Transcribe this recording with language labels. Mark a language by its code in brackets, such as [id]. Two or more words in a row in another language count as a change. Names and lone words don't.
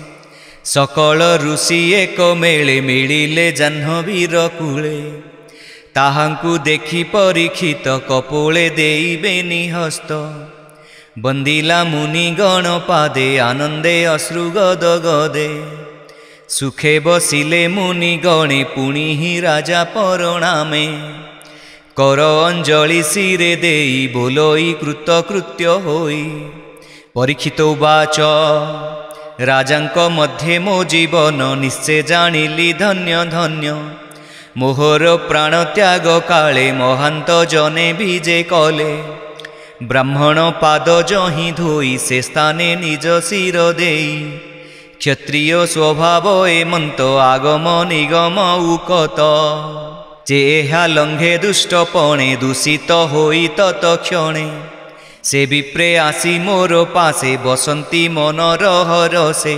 [or] ସକଳ ଋଷି ଏକ ମେଳେ ମିଳିଲେ ଜାହ୍ନବୀର କୂଳେ। ତାହାଙ୍କୁ ଦେଖି ପରୀକ୍ଷିତ କପୋଳେ ଦେଇବେନି ହସ୍ତ। ବନ୍ଦିଲା ମୁନି ଗଣ ପାଦେ ଆନନ୍ଦେ ଅଶ୍ରୁ ଗଦ ଗଦେ। ସୁଖେ ବସିଲେ ମୁନି ଗଣେ ପୁଣି ହି ରାଜା ପରଣାମେ। କର ଅଞ୍ଜଳି ଶିରେ ଦେଇ ବୋଲଇ କୃତକୃତ୍ୟ ହୋଇ। ପରୀକ୍ଷିତ ଉବାଚ ରାଜାଙ୍କ ମଧ୍ୟେ ମୋ ଜୀବନ ନିଶ୍ଚୟ ଜାଣିଲି ଧନ୍ୟ ଧନ୍ୟ। ମୋହର ପ୍ରାଣ ତ୍ୟାଗ କାଳେ ମହାନ୍ତ ଜନେ ବିଜେ କଲେ। ବ୍ରାହ୍ମଣ ପାଦ ଜହି ଧୋଇ ସେ ସ୍ଥାନେ ନିଜ ଶିର ଦେଇ। କ୍ଷତ୍ରିୟ ସ୍ୱଭାବ ଏମନ୍ତ ଆଗମ ନିଗମ ଉକତ। ଯେହା ଲଙ୍ଘେ ଦୁଷ୍ଟପଣେ ଦୂଷିତ ହୋଇ ତତ୍କ୍ଷଣେ। ସେ ବିପ୍ରେ ଆସି ମୋର ପାଶେ ବସନ୍ତି ମନର ହରଷେ।